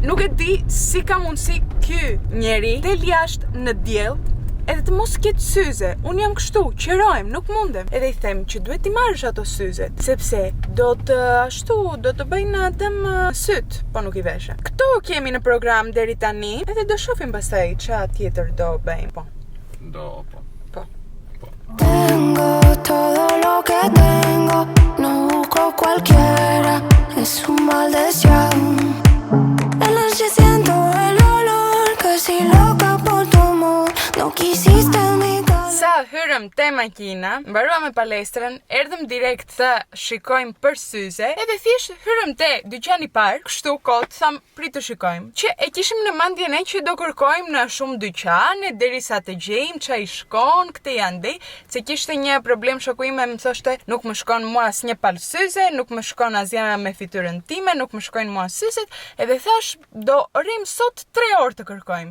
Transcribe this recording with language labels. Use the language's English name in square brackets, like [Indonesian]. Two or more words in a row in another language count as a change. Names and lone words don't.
[Albanian] Nuk e di si ka mundësi ky njeri del jashtë në diell edhe të mos ketë syze. Unë jam kështu, qërojmë, nuk mundem. Edhe I them që duhet t'i marrësh ato syzet, sepse do të bëjnë atëm syt, po nuk I veshe. Këto kemi në program deri tani, edhe do shohim pastaj ç'a tjetër do bëjmë. Po. [Spanish] Tengo todo lo que tengo, no busco cualquiera, es un mal deseado. De noche siento el olor, casi loca por tu amor, no quisiste mi calor. [Albanian] Sa hyrëm te makina, mbarua me palestrën, erdhëm direkt të shikojmë për syze, edhe thjesht hyrëm te dyqani parë, kështu kot, tham prit të shikojmë. Që e kishim në mendjen e që do kërkojmë në shumë dyqane, derisa të gjejmë ç'a I shkon, këtë janë di, se kishte një problem shoku im më thoshte, nuk më shkon mua asnjë palë syze, nuk më shkon asgjë me fytyrën time, nuk më shkojnë mua syzet, edhe thash do rrim sot 3 orë të kërkojmë.